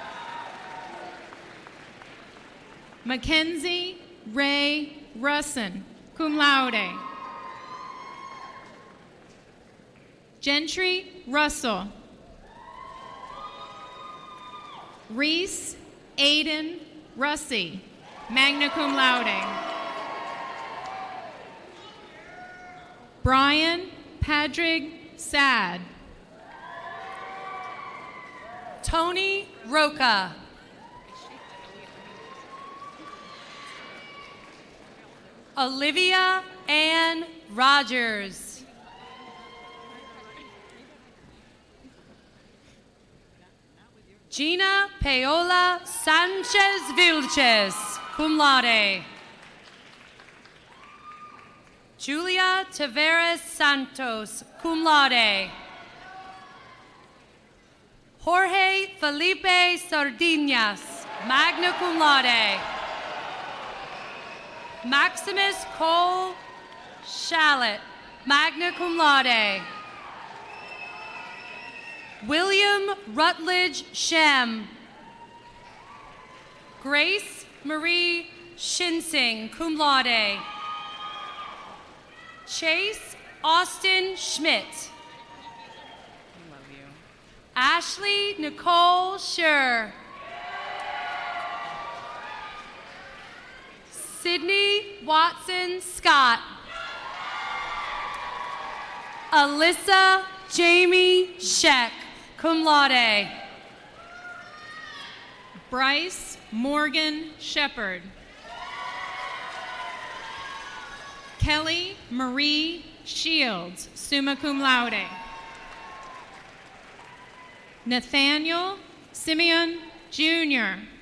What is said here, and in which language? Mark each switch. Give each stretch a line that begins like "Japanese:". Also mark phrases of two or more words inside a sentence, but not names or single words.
English: Mackenzie Ray Russin,
Latin: cum laude.
English: Gentry Russell. Reese Aiden Russi,
Latin: magna cum laude.
English: Brian Padrig Sad. Tony Roca. Olivia Ann Rogers. Gina Paola Sanchez Vilches,
Latin: cum laude.
English: Julia Taveras Santos,
Latin: cum laude.
English: Jorge Felipe Sardinas,
Latin: magna cum laude.
English: Maximus Cole Shallett,
Latin: magna cum laude.
English: William Rutledge Shem. Grace Marie Shinsing,
Latin: cum laude.
English: Chase Austin Schmidt. Ashley Nicole Scher. Sydney Watson Scott. Alyssa Jamie Sheck,
Latin: cum laude.
English: Bryce Morgan Shepard. Kelly Marie Shields,
Latin: summa cum laude.
English: Nathaniel Simeon Jr.